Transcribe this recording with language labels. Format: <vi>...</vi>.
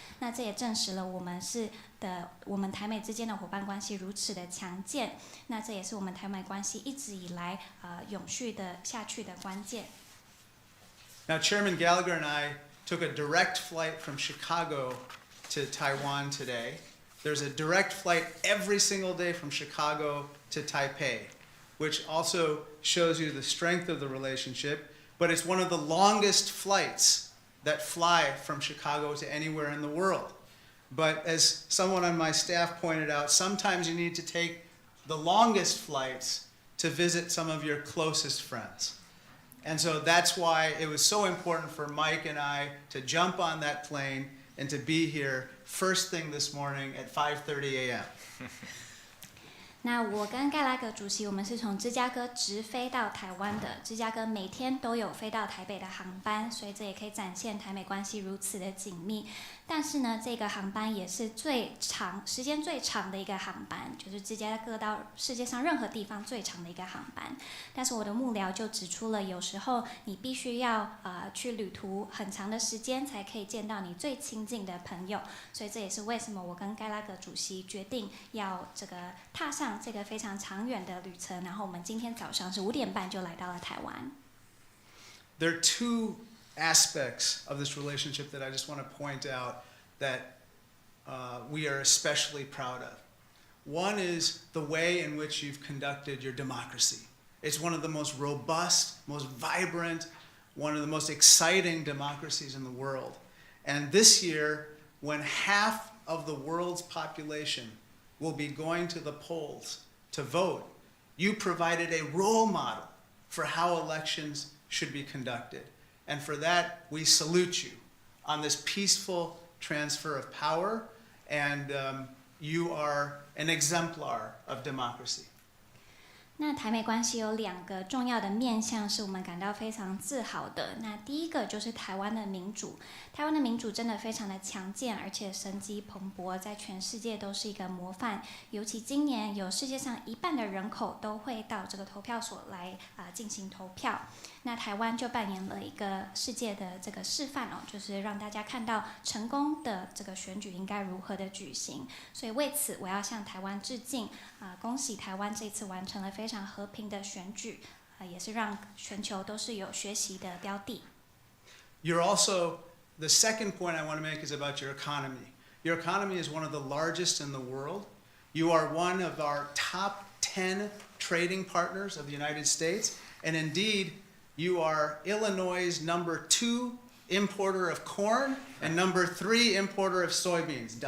<zh>那这也证实了我们台美之间的伙伴关系如此的强健。那这也是我们台美关系一直以来永续的下去的关键。</zh> <en>Now, Chairman Gallagher and I took a direct flight from Chicago to Taiwan today. There's a direct flight every single day from Chicago to Taipei, which also shows you the strength of the relationship, but it's one of the longest flights that fly from Chicago to anywhere in the world. But as someone on my staff pointed out, sometimes you need to take the longest flights to visit some of your closest friends. And so that's why it was so important for Mike and I to jump on that plane and to be here first thing this morning at 5:30 a.m.</en> <zh>那我跟盖拉格主席，我们是从芝加哥直飞到台湾的。芝加哥每天都有飞到台北的航班，所以这也可以展现台美关系如此的紧密。但是呢，这个航班也是时间最长的一个航班，就是芝加哥到世界上任何地方最长的一个航班。但是我的幕僚就指出了，有时候你必须要去旅途很长的时间，才可以见到你最亲近的朋友。所以这也是为什么我跟盖拉格主席决定要这个踏上这个非常长远的旅程。然后我们今天早上是5点半就来到了台湾。</zh> <en>There are two aspects of this relationship that I just want to point out that we are especially proud of. One is the way in which you've conducted your democracy. It's one of the most robust, most vibrant, one of the most exciting democracies in the world. And this year, when half of the world's population will be going to the polls to vote, you provided a role model for how elections should be conducted. And for that, we salute you on this peaceful transfer of power, and you are an exemplar of democracy.</en> <zh>那台美关系有2个重要的面向是我们感到非常自豪的。那第一个就是台湾的民主，台湾的民主真的非常的强健，而且生机蓬勃，在全世界都是一个模范。尤其今年有世界上1半的人口都会到这个投票所来进行投票。那台湾就扮演了一个世界的这个示范哦，就是让大家看到成功的这个选举应该如何的举行。所以为此，我要向台湾致敬恭喜台湾这次完成了非常和平的选举，也是让全球都是有学习的标的。</zh> <en>You're also, the second point I want to make is about your economy. Your economy is one of the largest in the world. You are one of our top 10 trading partners of the United States, and indeed, you are Illinois' number 2 importer of corn and number 3 importer of soybeans.</en>